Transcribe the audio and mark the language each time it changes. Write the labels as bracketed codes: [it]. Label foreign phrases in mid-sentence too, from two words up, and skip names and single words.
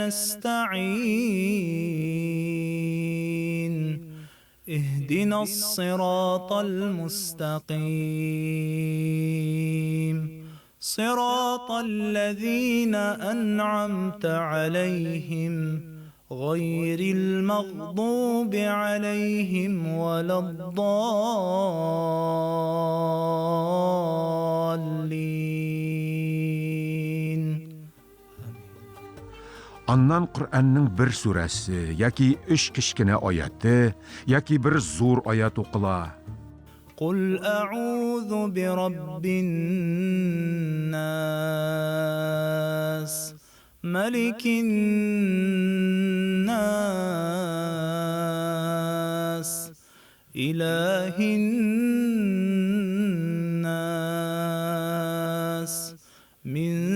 [ar] نستعين اهدنا الصراط المستقيم صراط الذين أنعمت عليهم غير المغضوب عليهم ولا الضالين. [tt] Аннан Коръәннең бер сүрәсе, яки 3 кичкенә аяты, яки бер зур аят укыла. [ar] قل أعوذ برب الناس ملك الناس إله الناس من